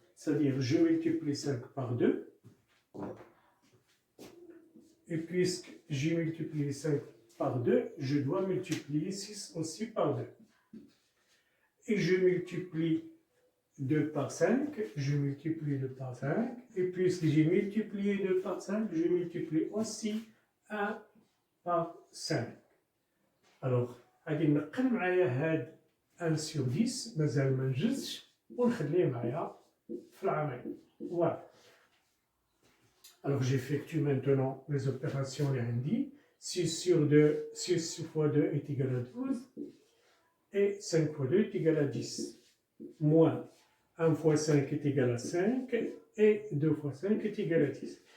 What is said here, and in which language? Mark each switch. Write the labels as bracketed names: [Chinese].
[French] C'est-à-dire je multiplie 5 par 2 et puisque j'ai multiplié 5 par 2, je dois multiplier 6 aussi par 2. Et je multiplie 2 par 5, je multiplie 2 par 5, et puisque j'ai multiplié 2 par 5, je multiplie aussi 1 par 5. [Arabic] Alors, غادي نقل معايا هاد 1 sur 10 مازال ما نجزش ونخليه معايا في العمل. [French] Voilà. Alors j'effectue maintenant les opérations [Arabic] اللي عندي. [French] 6 sur 2, 6 fois 2 est égal à 12 et 5 fois 2 est égal à 10. Moins 1 fois 5 est égal à 5 et 2 fois 5 est égal à 10.